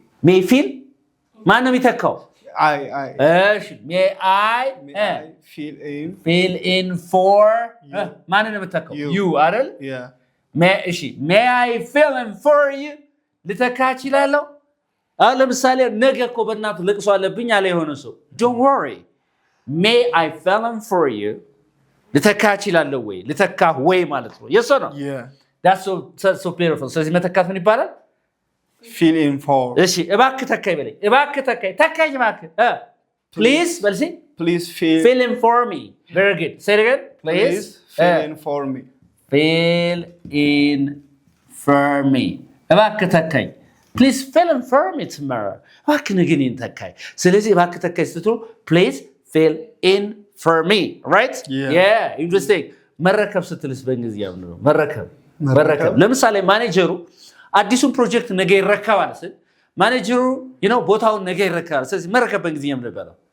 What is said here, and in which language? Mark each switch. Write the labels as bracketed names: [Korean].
[English] may fill [Amharic] ማን ነው የሚተካው? [English] I እሺ may I fill in for [Amharic] ማን ነው የምተካው? [English] you [Amharic] አይደል? [English] Yeah. may I fill in for you [Amharic] ልተካ እችላለሁ? ለምሳሌ ነገ እኮ በእናትህ ለቅሶ አለብኝ አለ የሆነ ሰው [English] don't worry may I fill in for you [Amharic] ልተካ እችላለሁ ወይ? ልተካ ወይ ማለት ነው። [English] yes or no? Yeah. That's so beautiful. [Amharic] ስለዚህ መተካት ምን ይባላል? [English] fill in for. [Amharic] እሺ እባክህ ተካኝ በለኝ። እባክህ ተካኝ እባክህ [English] please [Amharic] በል እስኪ [English] please fill in for me. Very good. Say it again. Please fill in for me. Fill in for me. [Amharic] እባክህ ተካኝ [English] Please fill in for me tomorrow. [Amharic] እባክህ ነገ እኔን ተካኝ። ስለዚህ እባክህ ተካኝ ስትሉ [English] please fill in for me. Right? Yeah. Interesting. [Amharic] መረከብ ስትልስ በእንግሊዝኛ ምንድን ነው? መረከብ። ለምሳሌ ማኔጀሩ አዲሱን ፕሮጀክት ነገ ይረከባል ስል ማኔጀሩ ቦታውን ነገ ይረከባል። ስለዚህ መረከብ በእንግሊዝኛ ምንድን ነው?